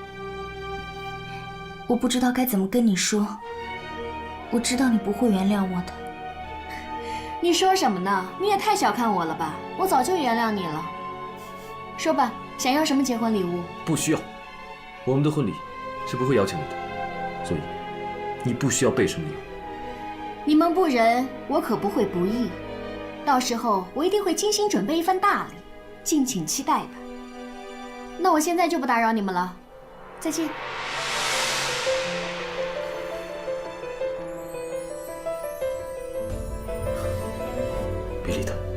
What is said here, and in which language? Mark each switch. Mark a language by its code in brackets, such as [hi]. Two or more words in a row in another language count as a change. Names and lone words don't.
[zh] 我不知道該怎麼跟你說，我知道你不會原諒我的。你說什麼呢？你也太小看我了吧！我早就原諒你了。說吧，想要什麼結婚禮物？不需要，我們的婚禮是不會邀請你的，所以你不需要備什麼禮物。你們不仁，我可不會不義。到時候我一定會精心準備一份大禮，敬請期待吧。那我現在就不打擾你們了，再見。別理他。